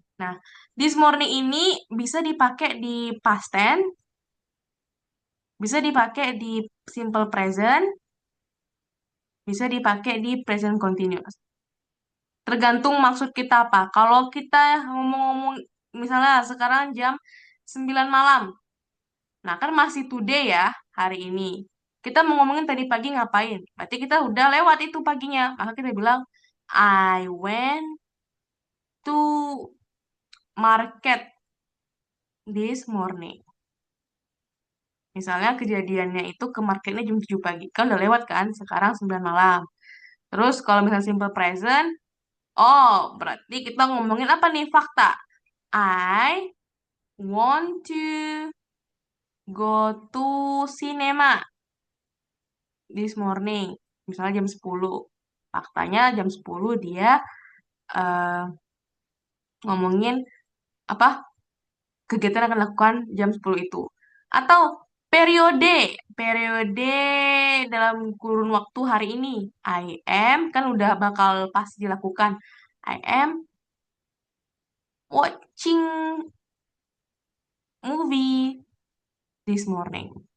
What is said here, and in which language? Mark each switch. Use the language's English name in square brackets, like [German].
[Indonesian] Nah, this morning ini bisa dipakai di past tense, bisa dipakai di simple present, bisa dipakai di present continuous. Tergantung maksud kita apa. Kalau kita ngomong-ngomong, misalnya sekarang jam 9 malam. Nah, kan masih today ya, hari ini. Kita mau ngomongin tadi pagi ngapain? Berarti kita udah lewat itu paginya. [English] Maka kita bilang, I went to market this morning. [Indonesian] Misalnya kejadiannya itu ke marketnya jam 7 pagi. Kan udah lewat kan? Sekarang 9 malam. Terus kalau misalnya simple present, oh berarti kita ngomongin apa nih fakta? [English] I want to go to cinema this morning. [Indonesian] Misalnya jam 10. Faktanya jam 10 dia eh, ngomongin apa kegiatan yang akan dilakukan jam 10 itu. Atau periode, periode dalam kurun waktu hari ini. [English] I am [Indonesian] kan udah bakal pasti dilakukan. [English] I am watching movie this morning.